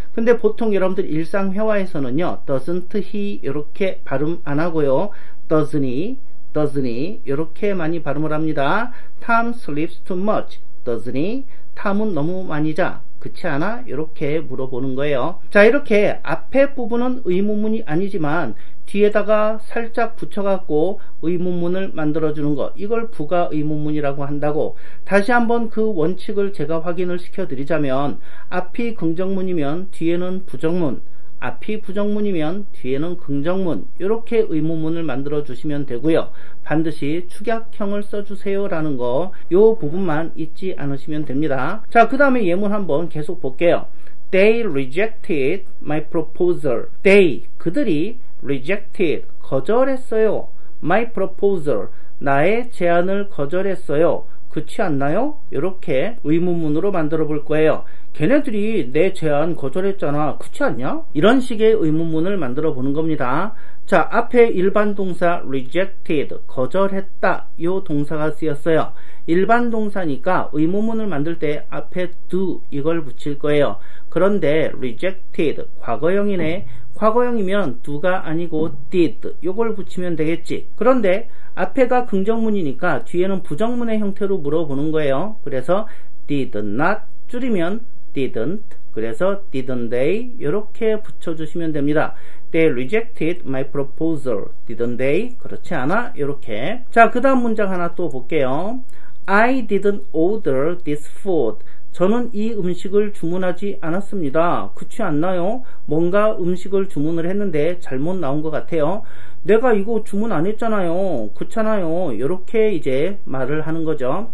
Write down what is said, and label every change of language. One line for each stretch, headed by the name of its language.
Korean: 근데 보통 여러분들 일상 회화에서는요
English: doesn't he
Korean: 이렇게 발음 안 하고요
English: doesn't he
Korean: 이렇게 많이 발음을 합니다.
English: Tom sleeps too much doesn't he?
Korean: 탐은 너무 많이 자 그렇지 않아? 이렇게 물어보는 거예요. 자, 이렇게 앞에 부분은 의문문이 아니지만 뒤에다가 살짝 붙여갖고 의문문을 만들어주는 거, 이걸 부가 의문문이라고 한다고. 다시 한번 그 원칙을 제가 확인을 시켜드리자면 앞이 긍정문이면 뒤에는 부정문, 앞이 부정문이면 뒤에는 긍정문, 이렇게 의문문을 만들어 주시면 되고요. 반드시 축약형을 써주세요 라는 거, 요 부분만 잊지 않으시면 됩니다. 자, 그 다음에 예문 한번 계속 볼게요.
English: They rejected my proposal.
Korean: They, 그들이 rejected, 거절했어요.
English: my proposal,
Korean: 나의 제안을 거절했어요. 그렇지 않나요? 이렇게 의문문으로 만들어 볼 거예요. 걔네들이 내 제안 거절했잖아. 그렇지 않냐? 이런 식의 의문문을 만들어 보는 겁니다. 자, 앞에 일반 동사 rejected, 거절했다, 요 동사가 쓰였어요. 일반 동사니까 의문문을 만들 때 앞에 do 이걸 붙일 거예요. 그런데 rejected, 과거형이네. 과거형이면 do가 아니고 did, 요걸 붙이면 되겠지. 그런데 앞에가 긍정문이니까 뒤에는 부정문의 형태로 물어보는 거예요. 그래서
English: did not,
Korean: 줄이면 didn't, 그래서
English: didn't they
Korean: 이렇게 붙여주시면 됩니다.
English: They rejected my proposal, didn't they?
Korean: 그렇지 않아? 이렇게. 자, 그 다음 문장 하나 또 볼게요.
English: I didn't order this food.
Korean: 저는 이 음식을 주문하지 않았습니다. 그렇지 않나요? 뭔가 음식을 주문을 했는데 잘못 나온 것 같아요. 내가 이거 주문 안 했잖아요. 그렇잖아요. 이렇게 이제 말을 하는 거죠.